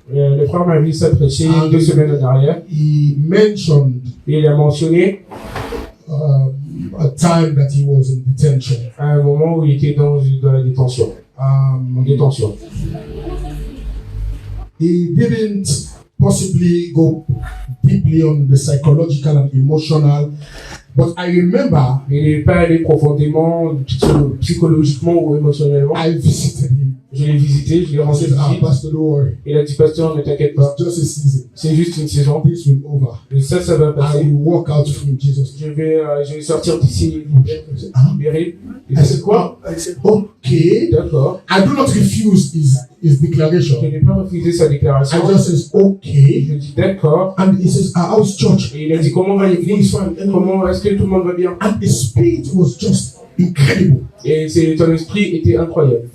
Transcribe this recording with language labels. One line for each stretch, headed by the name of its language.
French: le frère Mavis a prêché 2 semaines en arrière.
English: He mentioned
French: Il a mentionné
English: a time that he was in detention.
French: À un moment où il était dans la détention. En détention.
English: He didn't possibly go deeply on the psychological and emotional, but I remember.
French: Il n'est pas allé profondément psychologiquement ou émotionnellement.
English: I visited him.
French: Je l'ai visité, je l'ai rendu visite.
English: Pastor, don't worry.
French: Il a dit, pasteur, ne t'inquiète pas.
English: It's just a season.
French: C'est juste une saison.
English: This will over.
French: Et ça va passer.
English: I will walk out from Jesus.
French: Je vais sortir d'ici libéré. Et
English: I
French: c'est
English: said,
French: quoi?
English: I said, okay.
French: D'accord.
English: I do not refuse his declaration.
French: Je n'ai pas refusé sa déclaration.
English: I just says, okay.
French: Je dis d'accord.
English: And he says, how's church?
French: Et il a dit, comment va l'église? Comment est-ce que tout le monde va bien?
English: And the spirit was just incredible.
French: Et ton esprit était incroyable.